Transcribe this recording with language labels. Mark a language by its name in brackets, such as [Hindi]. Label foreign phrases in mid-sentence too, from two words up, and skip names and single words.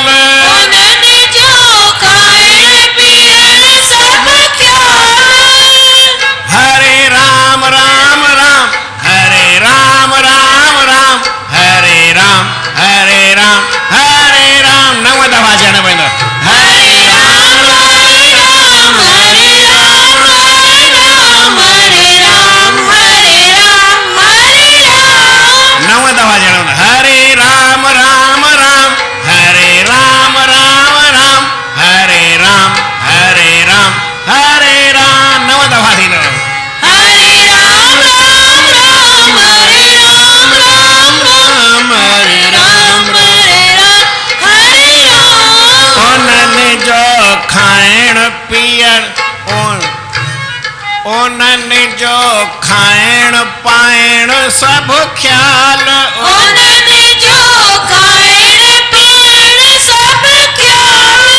[Sindhi] उन्हनि जो खाइण पीअण सभु ख्याल [Sanskrit] हरे राम राम राम हरे राम राम राम हरे राम हरे राम हरे राम [Sindhi] नव दफ़ा चवणो पवंदो [Sanskrit] हरे राम हरे राम हरे राम हरे राम हरे राम हरे राम हरे राम [Sindhi] नव दफ़ा चवणो पवंदो [Sanskrit] हरे राम राम राम हरे राम राम राम हरे राम हरे राम हरे राम [Sindhi] नव दफ़ा थींदो [Sanskrit] हरे राम राम राम हरे राम राम राम हरे राम हरे राम हरे राम [Sindhi] उन्हनि जो खाइण पीअण उन्हनि जो खाइण पाइण सभु ख्याल उन्हनि जो खाइण पीअण सभु ख्याल